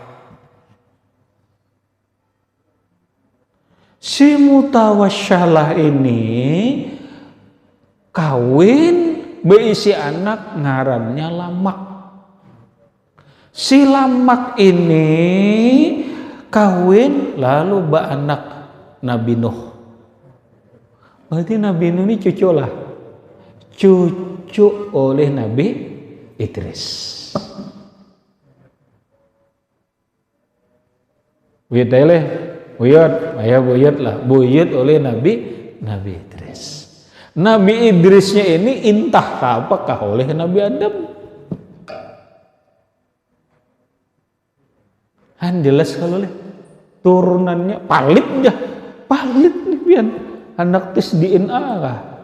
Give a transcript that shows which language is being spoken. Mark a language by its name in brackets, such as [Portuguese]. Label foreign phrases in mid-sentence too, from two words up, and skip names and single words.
[Banjar] Si Mutawassalah ini kawin berisi anak ngarannya Lamak. Si Lamak ini kawin lalu beranak Nabi Nuh. Berarti Nabi Nuh ini cucu oleh Nabi Idris. Buyut oleh Nabi Idris. Nabi Idrisnya ini entah apakah oleh Nabi Adam. Jelas kalau turunannya palit nih pian anak tes DNA kah?